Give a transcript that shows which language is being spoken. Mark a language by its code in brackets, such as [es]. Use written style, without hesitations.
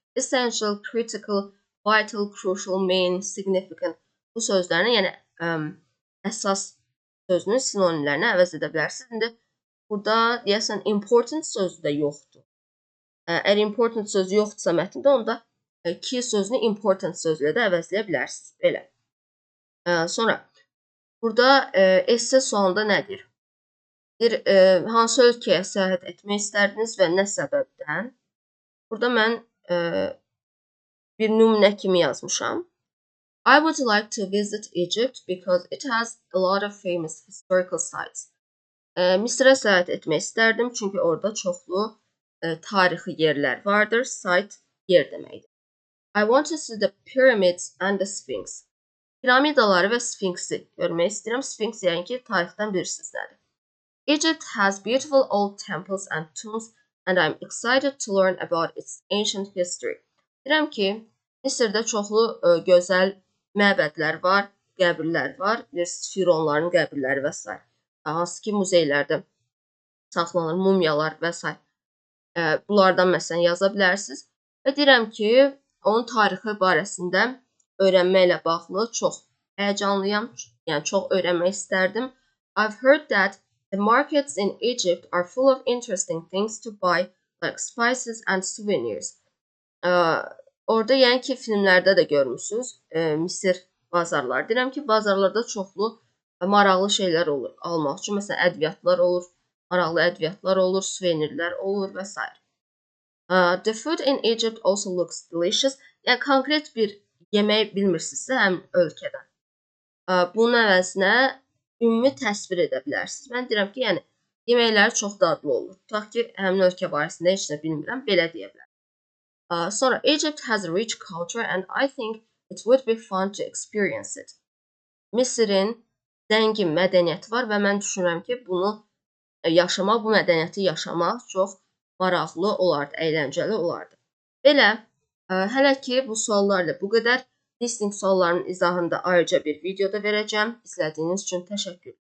[az] Essential, critical, vital, crucial, main, significant bu sözlərini, yəni əsas sözünün sinonimlərini əvəz edə bilərsiniz. İndi burada deyəsən important sözü də yoxdur. Əgər important sözü yoxdursa mətndə, onda key sözünü important sözlə də əvəzləyə bilərsiniz. Belə. Sonra burada esse sualında nədir? Hansı ölkəyə səyahət etmək istərdiniz və nə səbəbdən? Burada mən bir nümunə kimi yazmışam. [en] I would like to visit Egypt because it has a lot of famous historical sites. [az] Misrə səyahət etmək istərdim çünki orada çoxlu tarixi yerlər vardır. Site yer deməkdir. [en] I want to see the pyramids and the Sphinx. [az] Piramidaları və Sphinxi görmək istəyirəm. Sphinx yəni ki, tarixdən bilirsiniz nədir. [en] Egypt has beautiful old temples and tombs and I'm excited to learn about its ancient history. [az] Deyirəm ki, Misirdə çoxlu gözəl məbədlər var, qəbirlər var, fironların qəbirləri və s. Hansı ki, muzeylərdə saxlanır, mumyalar və s. Bunlardan məsələn yaza bilərsiniz. Və deyirəm ki, onun tarixi barəsində öyrənməklə bağlı çox həyəcanlıyam, yəni çox öyrənmək istərdim. [en] I've heard that the markets in Egypt are full of interesting things to buy, like spices and souvenirs. [az] Orada yəni ki, filmlərdə də görmüsünüz, Misir bazarları. Deyirəm ki, bazarlarda çoxlu maraqlı şeylər olur almaq üçün. Məsələn, ədviyyatlar olur, maraqlı ədviyyatlar olur, suvenirlər olur və s. [en] The food in Egypt also looks delicious. [az] Yəni, konkret bir yemək bilmirsinizsə həmin ölkədən. Bunun əvəzinə ümumi təsvir edə bilərsiniz. Mən deyirəm ki, yəni, yeməkləri çox dadlı olur. Tutaq ki, həmin ölkə barəsində heç nə bilmirəm, belə deyə bilərəm. Sonra, [en] Egypt has a rich culture and I think it would be fun to experience it. [az] Misirin zəngin mədəniyyəti var və mən düşünürəm ki, bunu yaşamaq, bu mədəniyyəti yaşamaq çox maraqlı olardı, əyləncəli olardı. Belə, hələ ki, bu suallarla bu qədər. Listening suallarının izahında ayrıca bir videoda verəcəm. İzlədiyiniz üçün təşəkkür.